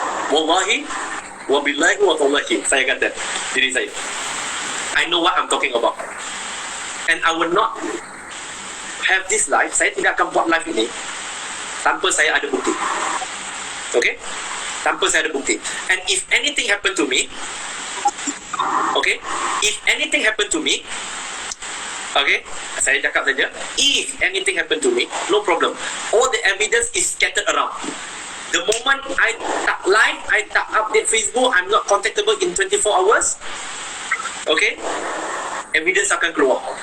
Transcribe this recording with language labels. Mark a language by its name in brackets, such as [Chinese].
[Arabic] Wallahi wabillahi wa tallahi, [Malay] saya kata diri saya, [English] I know what I'm talking about, and I will not have this life. [Malay] Saya tidak akan buat live ini tanpa saya ada bukti. Okay? Tanpa saya ada bukti. [English] And if anything happen to me, okay, if anything happen to me, okay, [Malay] saya cakap saja, [English] if anything happen to me, no problem. All the evidence is scattered around. The moment I [Malay] tak [English] live, I tak update Facebook, I'm not contactable in 24 hours, okay, evidence [Malay] akan keluar.